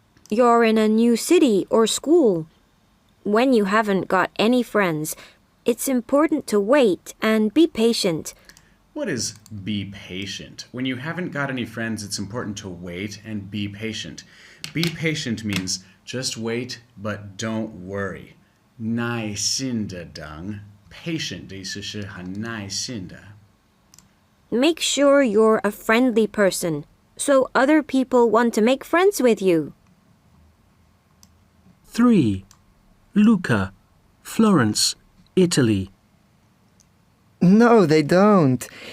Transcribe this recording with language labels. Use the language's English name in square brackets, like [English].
[English] you're in a new city or school. When you haven't got any friends, it's important to wait and be patient. What is be patient? When you haven't got any friends, it's important to wait and be patient. Be patient means just wait, but don't worry. [Chinese] 耐心的等 patient 的意思是很耐心的。 [English] Make sure you're a friendly person, so other people want to make friends with you. 3. Luca, Florence, Italy. No, they don't.